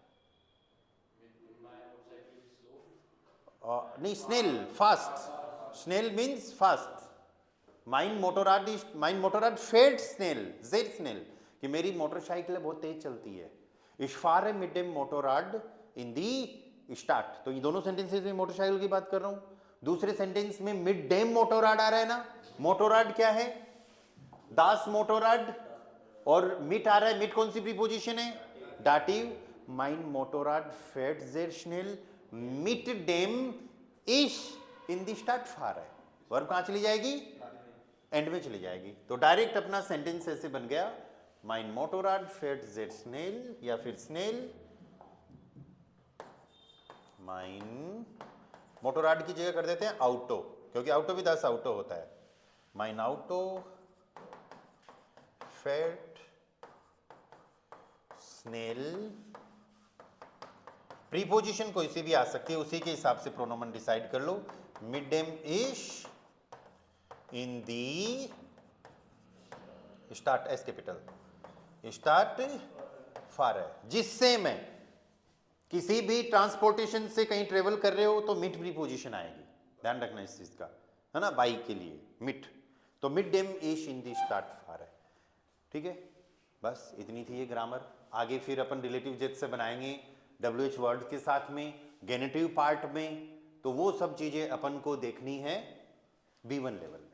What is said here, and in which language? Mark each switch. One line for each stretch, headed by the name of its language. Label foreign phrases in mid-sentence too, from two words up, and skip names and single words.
German: नहीं, schnell, fast, schnell
English: means fast,
German: mein Motorrad fährt schnell, sehr schnell,
Hindi: कि मेरी मोटरसाइकिल बहुत तेज चलती है।
German: Ich fahre mit dem Motorrad in die Stadt,
Hindi: तो ये दोनों सेंटेंसेस में मोटरसाइकिल की बात कर रहा हूं। दूसरे सेंटेंस में
German: mit dem Motorrad
Hindi: आ रहा है ना। मोटोराड क्या है?
German: das Motorrad,
Hindi: और मिट आ रहा है। मिट कौन सी प्रीपोजिशन है?
German: डाटिव। mein Motorrad fährt sehr schnell mit dem ich in die Stadt fahre,
Hindi: वर्ब कहां चली जाएगी? एंड में चली जाएगी। तो डायरेक्ट अपना सेंटेंस ऐसे बन गया,
German: mein Motorrad fährt sehr schnell,
Hindi: या फिर schnell,
German: mein Motorrad
Hindi: की जगह कर देते हैं auto, क्योंकि auto भी
German: das auto
Hindi: होता है।
German: mein Auto fährt schnell,
Hindi: प्रीपोजिशन कोई सी भी आ सकती है, उसी के हिसाब से प्रोनोमन डिसाइड कर लो।
German: mit dem ich in die Stadt, S कैपिटल, Stadt fahre,
Hindi: जिससे मैं किसी भी ट्रांसपोर्टेशन से कहीं ट्रेवल कर रहे हो तो मिट प्रीपोजिशन आएगी, ध्यान रखना इस चीज का, है ना। बाइक के लिए मिट, तो
German: mit dem ich in die Stadt fahr
Hindi: है। ठीक है, बस इतनी थी ये ग्रामर। आगे फिर अपन रिलेटिव जेट से बनाएंगे WH वर्ड के साथ में, गेनेटिव पार्ट में, तो वो सब चीजें अपन को देखनी है B1 लेवल में।